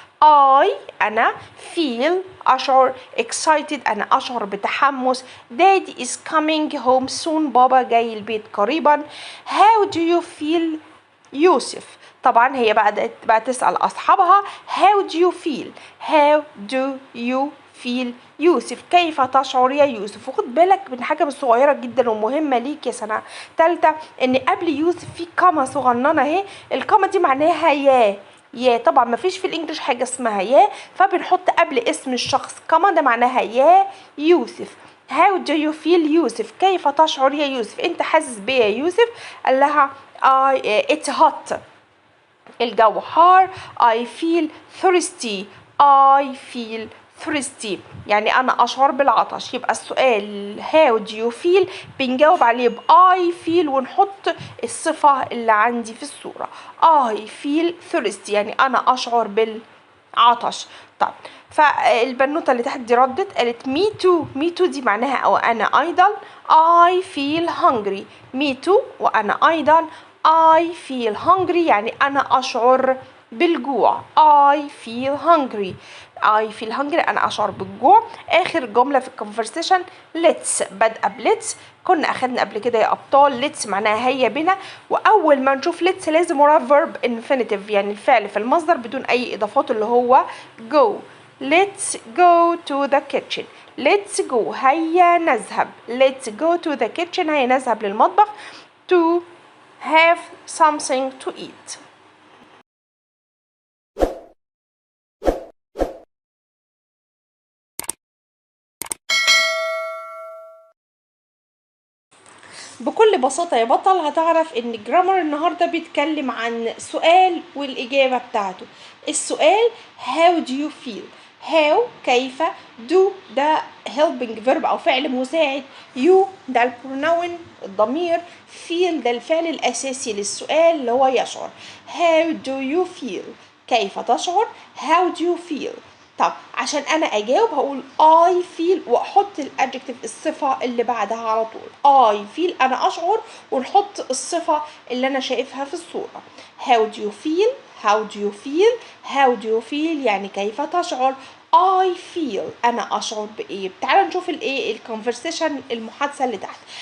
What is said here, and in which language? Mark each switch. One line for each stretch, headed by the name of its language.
Arabic: I أنا feel أشعر excited أنا أشعر بتحمس.
English: Daddy is coming home soon
Arabic: بابا جاي البيت قريبا.
English: How do you feel
Arabic: يوسف؟ طبعا هي بقى تسأل أصحابها
English: how do you feel how do you feel
Arabic: يوسف كيف تشعر يا يوسف. وخد بالك من حاجة صغيرة جدا ومهمة ليك يا سنة تالتة ان قبل يوسف في كاما صغننة اهي. الكاما دي معناها يا طبعا مفيش في الانجليش حاجة اسمها يا فبنحط قبل اسم الشخص كاما ده معناها يا يوسف.
English: How do you feel
Arabic: يوسف كيف تشعر يا يوسف انت حاسس بيه يا يوسف؟ قال لها
English: it's hot
Arabic: الجو حار.
English: I feel thirsty I feel thirsty
Arabic: يعني أنا أشعر بالعطش. يبقى السؤال
English: how do you feel
Arabic: بنجاوب عليه ب
English: I feel
Arabic: ونحط الصفة اللي عندي في الصورة.
English: I feel thirsty
Arabic: يعني أنا أشعر بالعطش. طب فالبنوتة اللي تحت دي ردت قالت
English: me too me too
Arabic: دي معناها أو أنا أيضا.
English: I feel hungry me too
Arabic: وأنا أيضا.
English: I feel hungry
Arabic: يعني أنا أشعر بالجوع.
English: I feel hungry I feel hungry
Arabic: أنا أشعر بالجوع. آخر جملة في الكونفرسيشن let's بادئة بlet's. كنا أخدنا قبل كده يا أبطال let's معناها هيا بنا. وأول ما نشوف let's لازم وراه verb infinitive يعني الفعل في المصدر بدون أي إضافات اللي هو go.
English: Let's go to the kitchen let's go هيا نذهب. Let's go to the kitchen
Arabic: هيا نذهب للمطبخ.
English: To have something to eat.
Arabic: بكل بساطة يا بطل هتعرف ان الجرامر النهاردة بيتكلم عن سؤال والإجابة بتاعته. السؤال
English: how do you feel
Arabic: how كيف do ده helping verb أو فعل مساعد you ده البرونون الضمير feel ده الفعل الأساسي للسؤال اللي هو يشعر.
English: how do you feel
Arabic: كيف تشعر
English: how do you feel.
Arabic: طب عشان انا اجاوب هقول
English: I feel
Arabic: واحط الادجكتيف الصفة اللي بعدها على طول.
English: I feel
Arabic: انا اشعر ونحط الصفة اللي انا شايفها في الصورة.
English: how do you feel how do you feel how do you feel
Arabic: يعني كيف تشعر.
English: I feel
Arabic: انا اشعر بايه. تعالوا نشوف الايه الكونفرسيشن المحادثة اللي تحت.